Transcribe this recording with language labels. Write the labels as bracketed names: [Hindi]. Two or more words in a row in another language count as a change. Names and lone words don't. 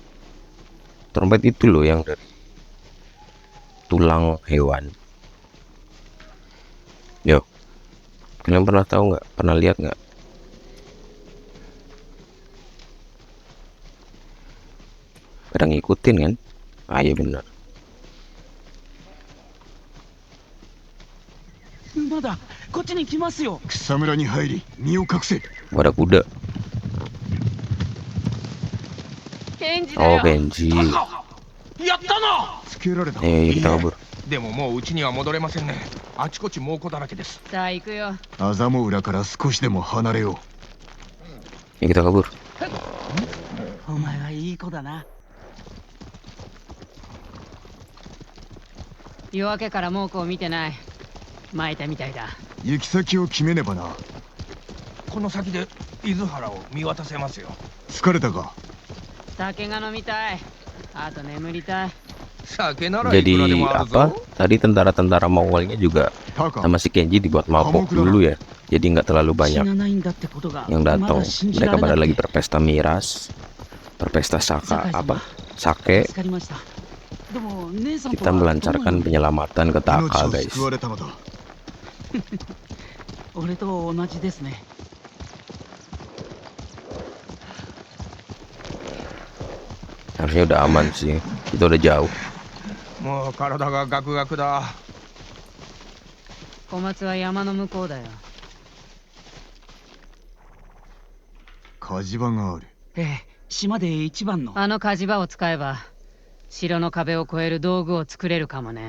[Indonesian] Trompet itu loh yang dari tulang hewan. Yo, Kalian pernah tahu nggak? Pernah lihat nggak? Pada ngikutin kan? Ah iya benar. [Japanese] まだこっちに来ますよ。草むらに入り身を隠せ。 [Indonesian] Ada kuda. [Japanese] ケンジだ Oh よ。 Kenji. やったな。つけられた。 [Indonesian] Ayo kita kabur. [Japanese] でももう家には戻れませんね。あちこち猛虎だらけです。さあ行くよ。アザモ浦から少しでも離れよ [Indonesian] Ya kita kabur. [Japanese] お前はいい子だな。夜明けから猛虎を見てない。巻いたみたいだ。う。行き先を決めねばな。この先で伊豆原を見渡せますよ。疲れたか。酒が飲みたい。あと眠りたい。酒ならいくらで [Indonesian] Jadi [Japanese] もある [Indonesian] apa? [Japanese] ぞ。 [Indonesian] Tadi tentara-tentara Mongolnya juga [Japanese] タカ [Indonesian] sama si Kenji dibuat mabok dulu ya. Jadi nggak terlalu [Japanese] 死 [Indonesian] banyak [Japanese] なないんだってことが [Indonesian] yang [Japanese] ま [Indonesian] datang. [Japanese] だ信じら [Indonesian] Mereka [Japanese] れな [Indonesian] pada [Japanese] く [Indonesian] lagi [Japanese] て [Indonesian] berpesta miras, berpesta saka apa? [Japanese] 助 [Indonesian] Sake. [Japanese] かりました。でも姉さんと [Indonesian] Kita [Japanese] は [Indonesian] melancarkan penyelamatan ke [Japanese] 命 [Indonesian] Taka [Japanese] を [Indonesian] guys. [Japanese] 救われたのだ。俺と同じですね。 [Indonesian] Harusnya udah aman sih. Kita udah jauh. [Japanese] もう体がガクガクだ。小松は山の向こうだよ。火事場がある。ええ、島で一番の。あの火事場を使えば城の壁を越える道具を作れるかもね。